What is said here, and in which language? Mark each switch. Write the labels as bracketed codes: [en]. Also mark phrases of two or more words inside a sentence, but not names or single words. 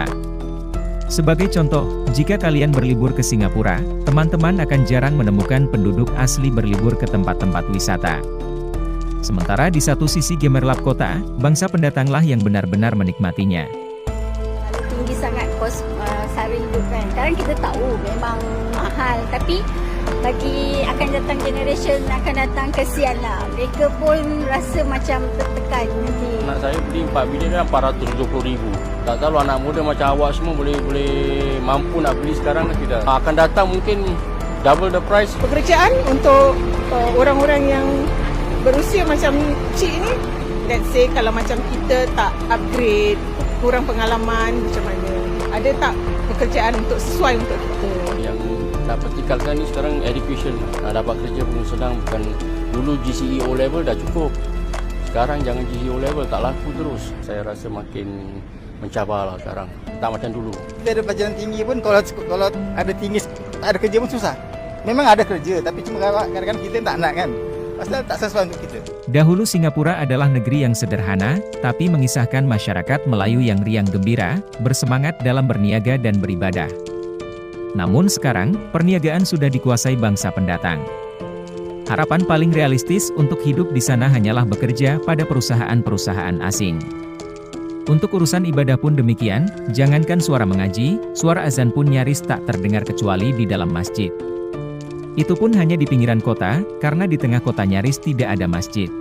[id] Sebagai contoh, jika kalian berlibur ke Singapura, teman-teman akan jarang menemukan penduduk asli berlibur ke tempat-tempat wisata. Sementara di satu sisi gemerlap kota, bangsa pendatanglah yang benar-benar menikmatinya. [ms] Tinggi sangat kos sara hidup kan. Sekarang kita tahu memang mahal, tapi bagi akan datang generation akan datang kesianlah. Mereka pun rasa macam tertekan nanti. Anak saya beli 4 bilik kan 470,000. Tak tahu anak muda macam awak semua boleh mampu nak beli sekarang ke tidak. Akan datang mungkin [en] double the price. [ms] Pekerjaan untuk orang-orang yang berusia macam cik ni, [en] let's say [ms] kalau macam kita tak upgrade, kurang pengalaman macam mana, ada tak pekerjaan untuk sesuai untuk kita? Yang dapat tikalkan ni sekarang education. Nak dapat kerja pun senang, bukan dulu GCE O level dah cukup. Sekarang jangan GCE O level, tak laku terus. Saya rasa makin mencabarlah sekarang. Tak macam dulu. Kita ada pelajaran tinggi pun kalau ada tinggi tak ada kerja pun susah. Memang ada kerja, tapi cuma kadang-kadang kita tak nak kan. Pasal tak sesuai untuk kita. [id] Dahulu Singapura adalah negeri yang sederhana, tapi mengisahkan masyarakat Melayu yang riang gembira, bersemangat dalam berniaga dan beribadah. Namun sekarang, perniagaan sudah dikuasai bangsa pendatang. Harapan paling realistis untuk hidup di sana hanyalah bekerja pada perusahaan-perusahaan asing. Untuk urusan ibadah pun demikian, jangankan suara mengaji, suara azan pun nyaris tak terdengar kecuali di dalam masjid. Itu pun hanya di pinggiran kota, karena di tengah kota nyaris tidak ada masjid.